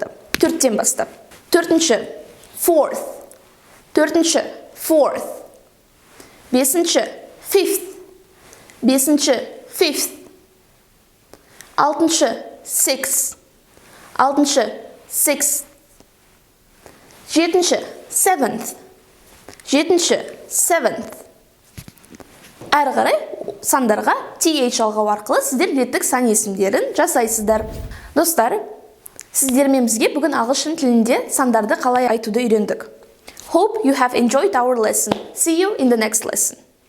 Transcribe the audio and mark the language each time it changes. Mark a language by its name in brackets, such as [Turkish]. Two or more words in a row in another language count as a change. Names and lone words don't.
[Kazakh] Төрттен бастап. Төртінші fourth бесінші fifth алтыншы sixth жетінші seventh Әрі қарай сандарға th жалғау арқылы сіздер реттік сан есімдерін жасайсыздар. Достар, сіздермен бізге бүгін ағылшын тілінде сандарды қалай айтуды үйрендік. [English] Hope you have enjoyed our lesson. See you in the next lesson.